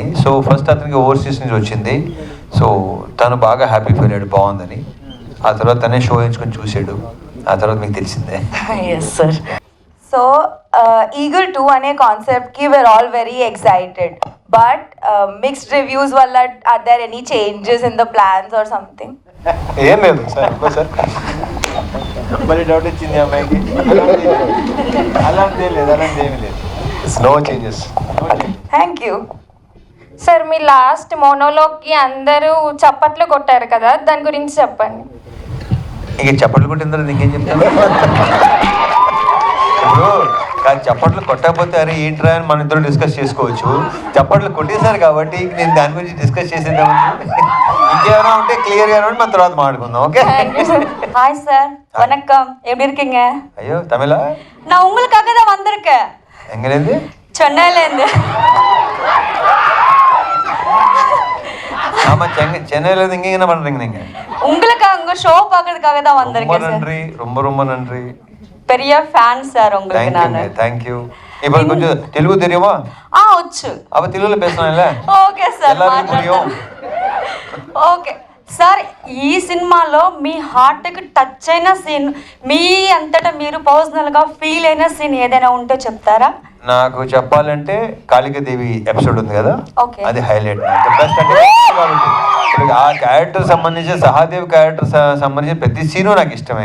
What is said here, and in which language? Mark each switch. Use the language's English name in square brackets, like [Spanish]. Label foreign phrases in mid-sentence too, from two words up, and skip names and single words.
[Telugu] సో ఫస్ట్ అతనికి ఓవర్సీస్ నుంచి వచ్చింది. సో తను బాగా [English] happy feel [Telugu] అయ్యాడు, బాగుందని. ఆ తర్వాత తనే షో ఎంచుకొని చూసాడు, ఆ తర్వాత మీకు తెలిసిందే. [English] yes sir. so Eagle 2 [Telugu] అనే కాన్సెప్ట్కి [English] we are all very excited, but mixed reviews వల్ల are there any changes in the plans or something? [Telugu] ఏం లేదు సార్, సార్ మళ్ళీ డౌట్ వచ్చింది అమ్మాయికి. అలాంటి ఏమీ లేదు. [English] no changes. thank you [Telugu] సార్, మీ లాస్ట్ మోనోలోగ్కి అందరూ చప్పట్లు కొట్టారు కదా, దాని గురించి చెప్పండి. ఇంక చప్పట్లు కొట్టిన తర్వాత ఇంకేం చెప్తాను? ఇప్పుడు కాదు, చప్పట్లు కొట్టకపోతే అరే ఏంట్రా అని మన ఇద్దరు డిస్కస్ చేసుకోవచ్చు. చప్పట్లు కొట్టేశారు కాబట్టి నేను దాని గురించి డిస్కస్ చేసేద్దామంటే ఇంకేమైనా ఉంటే క్లియర్గా ఉంటే మన తర్వాత మాట్లాడుకుందాం. ఓకే? [Tamil] ஹாய் சார், வணக்கம். எப்படி இருக்கீங்க? [Telugu] అయ్యో తమిళ? [Tamil] நான் உங்களுக்காக தான் வந்திருக்கேன். எங்கேருந்து? சென்னையிலேருந்து. ஆமா, சென்னையிலேருந்து இங்கே என்ன பண்றீங்க நீங்க? உங்களுக்காக உங்க ஷோ பார்க்கறதுக்காக தான் வந்திருக்கேன் சார். நன்றி, ரொம்ப ரொம்ப நன்றி. பெரிய ஃபேன் சார் உங்களுக்கு நானு. தேங்க்யூ. இப்போ கொஞ்சம் தெலுங்கு தெரியுமா? [Telugu] వచ్చు. [Tamil] அப்ப தெலுங்குல பேசலாம்ல? [Telugu] ఓకే సార్, [Tamil] எல்லாருக்கும் புரியும். [Telugu] ఓకే సార్. ఈ సినిమాలో మీ హార్ట్కి టచ్ అయిన సీన్, మీ అంతటా మీరు పర్సనల్గా ఫీల్ అయిన సీన్ ఏదైనా ఉంటే చెప్తారా? నాకు చెప్పాలంటే కాళికాదేవి ఎపిసోడ్ ఉంది కదా, ఓకే, అది హైలైట్. బెస్ట్ అంటే ఇప్పుడు ఆ క్యారెక్టర్ సంబంధించి, సహాదేవ్ క్యారెక్టర్ సంబంధించిన ప్రతి సీను నాకు ఇష్టమే.